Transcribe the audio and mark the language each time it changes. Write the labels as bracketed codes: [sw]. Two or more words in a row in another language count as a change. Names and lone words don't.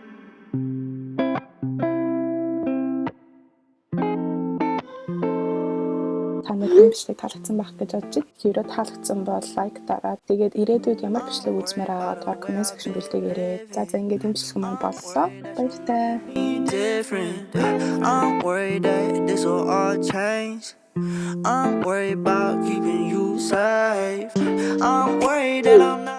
[mn] Танай бичлэг таалагдсан байх гэж бодож байна. Хэрэв таалагдсан бол лайк дараад тэгээд ирээдүйд ямар бичлэг үзмээр байгаа доор [en] comment section [mn] бэлдээгээрэй. За ингээд энэ бичлэг маань боллоо. Баяртай. [en] I'm worried that this will all change. I'm worried about keeping you safe. I'm worried that I'm not